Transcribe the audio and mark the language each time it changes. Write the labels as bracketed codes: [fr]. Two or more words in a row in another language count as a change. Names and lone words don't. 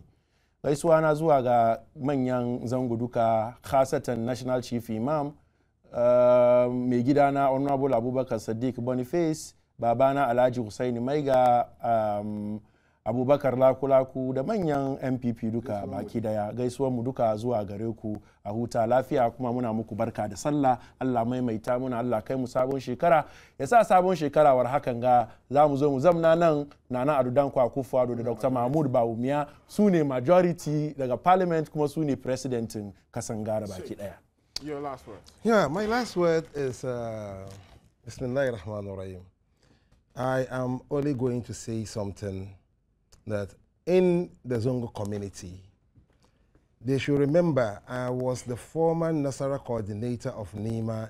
[ha] Gaisuwa na zuwa ga manyan Zango duka, khasatan [en] National Chief Imam, [ha] mai gidana Honorable Abubakar Sadiq Boniface, babana Alhaji Hussaini Maiga, Abubakar Lakulaku da manyan MPP duka baki daya. Gaisuwar mu duka zuwa gare ku, a huta lafiya, kuma muna muku barka da sallah. Allah maimaita muna, Allah kai mu sabon shekara. Ya sa sabon shekara war hakan ga za mu zo mu zamna nan Nana Ado Dankwa Akufo-Addo da Dr. Mahmoud Bawumia su ne majority daga parliament, kuma su ne presidentin kasan Ghana baki daya. [en] Your last word. Yeah, my last word is [ar] بسم الله الرحمن الرحيم. [en] I am only going to say something that in the Zongo community, they should remember I was the former Nasara coordinator of NEMA.